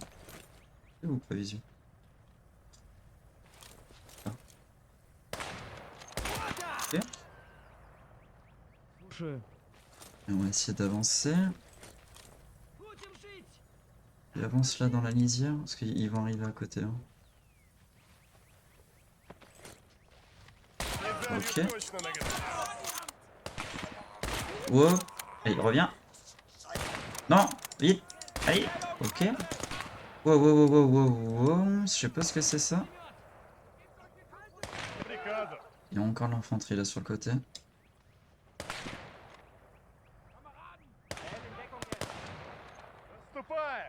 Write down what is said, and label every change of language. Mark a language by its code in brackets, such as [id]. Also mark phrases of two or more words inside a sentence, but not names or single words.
[fr] Ou pas visible? Ah. Ok. [ru] Слушаю. [fr] Et on va essayer d'avancer. Il avance là dans la lisière, parce qu'ils vont arriver à côté. Hein. Ok. [ru] Точно на готове. [fr] Wow. Allez, reviens. Non, vite. Allez. Ok. Wow, wow, wow, wow, wow, wow. Je sais pas ce que c'est ça. [ru] Приказов. [fr] Il y a encore l'infanterie là sur le côté. [ru] Наступаем.